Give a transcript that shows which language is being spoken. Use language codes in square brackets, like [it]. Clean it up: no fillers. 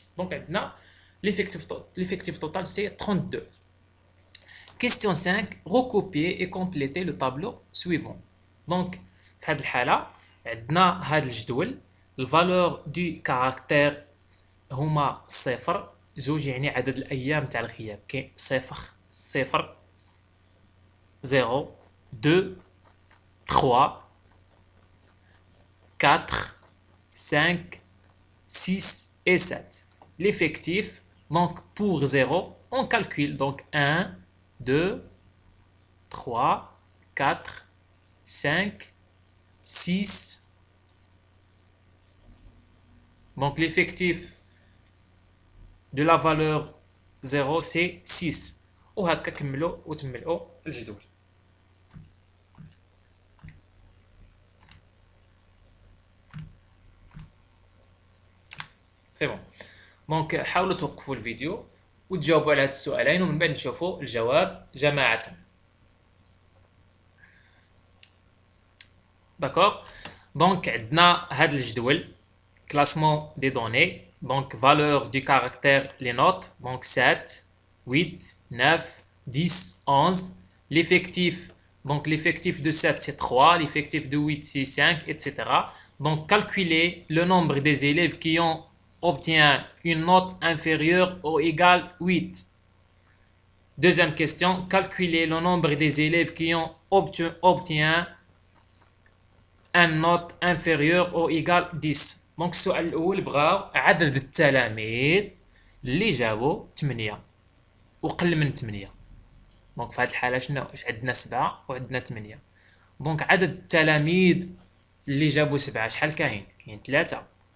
[ar] دونك عندنا [fr] l'effectif total c'est 32. Question 5. Recopier et compléter le tableau suivant. [ar] Donc في هذه الحالة عندنا هذا الجدول. الفالور دو كاركتير هما صفر زوج، يعني عدد الايام تاع الغياب. كاين صفر صفر 0 2 3 4 5 6 et 7. [fr] L'effectif, donc pour 0 on calcule donc 1 2 3 4 5 6. Donc l'effectif de la valeur 0 c'est 6. [ar] وهكا كملوا وتملؤوا الجدول. [fr] سي بون. [ar] دونك حاولوا توقفوا الفيديو وتجاوبوا على هاد السؤالين، ومن بعد نشوفوا الجواب جماعة. [fr] داكوغ. [ar] دونك عندنا هاد الجدول [fr] classement des données. Donc valeur du caractère, les notes, donc 7 8 9 10 11. L'effectif, donc l'effectif de 7 c'est 3, l'effectif de 8 c'est 5, etc. Donc calculer le nombre des élèves qui ont obtient une note inférieure ou égale 8. Deuxième question, calculer le nombre des élèves qui ont obtient une note inférieure ou égale 10. [ar] دونك السؤال الاول بغاو عدد التلاميذ اللي جابوا 8 وقل من 8. دونك في هذه الحاله شنو عندنا 7 وعندنا 8. دونك عدد التلاميذ اللي جابوا 7 شحال كاين 3.